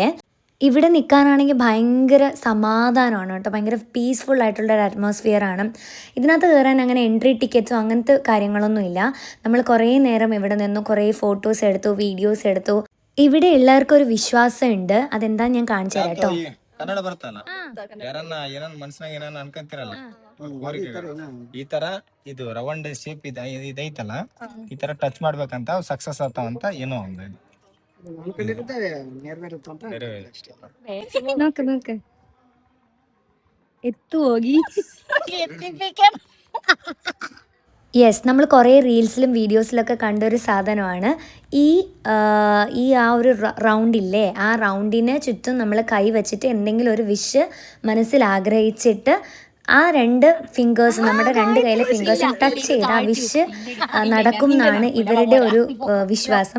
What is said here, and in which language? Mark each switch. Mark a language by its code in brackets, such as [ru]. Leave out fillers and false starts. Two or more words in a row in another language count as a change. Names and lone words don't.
[ml] ഇവിടെ നിൽക്കാനാണെങ്കിൽ ഭയങ്കര സമാധാനമാണ് കേട്ടോ. ഭയങ്കര പീസ്ഫുൾ ആയിട്ടുള്ളൊരു അറ്റ്മോസ്ഫിയർ ആണ്. ഇതിനകത്ത് കയറാൻ അങ്ങനെ [en] entry ticket [ml] അങ്ങനത്തെ കാര്യങ്ങളൊന്നുമില്ല. നമ്മൾ കുറേ നേരം ഇവിടെ നിന്നും കുറേ ഫോട്ടോസ് എടുത്തു, വീഡിയോസ് എടുത്തു. ഇവിടെ ഉള്ളവർക്കൊരു വിശ്വാസമുണ്ട്. അതെന്താ ഞാൻ കാണിച്ചു തരാം കേട്ടോ. [kn] ಕನ್ನಡ ಬರುತ್ತಲ್ಲ, ಯಾರನ್ನ ಏನನ್ನ ಮನ್ಸನಾಗ ಏನನ್ನ ಅನ್ಕೊಂತಿರಲ್ಲ, ಈ ತರ ಇದು [en] round shape [kn] ಇದೈತಲ್ಲ, ಈ ತರ ಟಚ್ ಮಾಡ್ಬೇಕಂತ ಸಕ್ಸಸ್ ಆಗ್ತಾವಂತ ಏನೋ ಒಂದು [ml] നോക്ക് നോക്ക് എത്തുവോഗി. യെസ്, നമ്മൾ കുറേ റീൽസിലും വീഡിയോസിലൊക്കെ കണ്ടൊരു സാധനമാണ് ഈ ആ ഒരു റൗണ്ടില്ലേ, ആ റൗണ്ടിന് ചുറ്റും നമ്മൾ കൈ വെച്ചിട്ട് എന്തെങ്കിലും ഒരു വിഷ് മനസ്സിൽ ആഗ്രഹിച്ചിട്ട് ആ 2 ഫിംഗേഴ്സ്, നമ്മുടെ 2 കൈയിലെ ഫിംഗേഴ്സും ടച്ച് ചെയ്ത് ആ വിഷ് നടക്കും എന്നാണ് ഇവരുടെ ഒരു വിശ്വാസം.